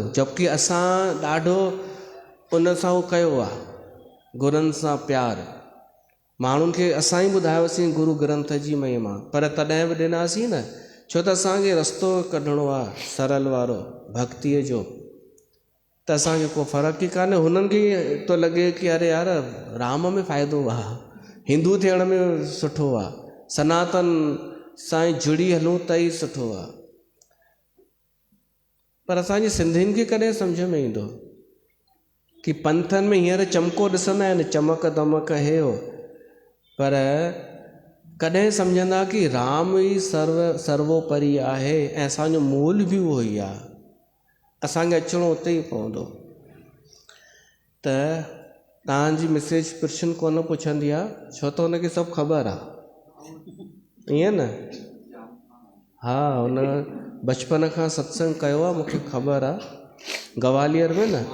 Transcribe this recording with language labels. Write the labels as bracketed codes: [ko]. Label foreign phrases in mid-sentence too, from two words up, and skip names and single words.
[sd] जबकि असां ॾाढो उन सां उहो कयो आहे, गुरुनि सां प्यार, माण्हुनि खे असां ई ॿुधायोसीं गुरू ग्रंथ जी महिमा, पर तॾहिं बि ॾिनासीं न, छो त असांखे रस्तो कढणो आहे सरल वारो भक्तीअ जो, त असांखे को फ़र्क़ु ई कान्हे। हुननि खे थो लॻे कि अरे यार राम में फ़ाइदो आहे, हिंदू थियण में सुठो आहे, सनातन सां ई जुड़ी हलूं त ई सुठो आहे। पर असांजे सिंधियुनि खे कॾहिं सम्झ में ईंदो कि पंथनि में हींअर चमको ॾिसंदा आहिनि, चमक दमक हे हो, पर कॾहिं सम्झंदा कि राम ई सर्वोपरि आहे ऐं असांजो मूल बि उहो ई आहे, असांखे अचिणो उते ई पवंदो। त तव्हांजी मिसेज प्रशन कोन पुछंदी आहे, छो त हुनखे सभु ख़बर आहे, ईअं न? हा, हुन बचपन खां सत्संग कयो आहे, मूंखे ख़बर आहे, ग्वालियर में न।